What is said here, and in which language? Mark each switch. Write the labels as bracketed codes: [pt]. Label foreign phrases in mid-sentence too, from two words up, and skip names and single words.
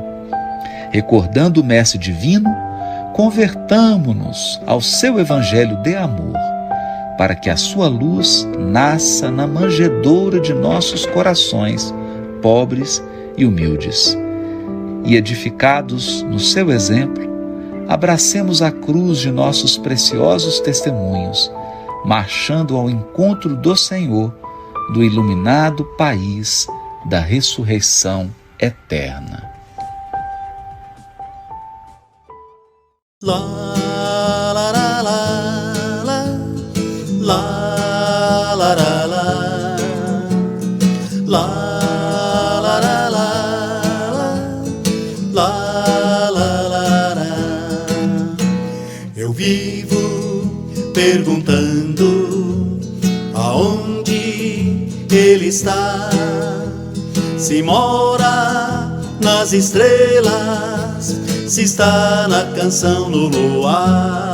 [pt] Recordando o Mestre Divino, convertamo-nos ao seu Evangelho de amor, para que a sua luz nasça na manjedoura de nossos corações, pobres e humildes. E edificados no seu exemplo, abracemos a cruz de nossos preciosos testemunhos, marchando ao encontro do Senhor, do iluminado país da ressurreição eterna. La la la la la la la la la la la la la la la. Eu vivo perguntando aonde ele está, se mora nas estrelas, se está na canção no luar.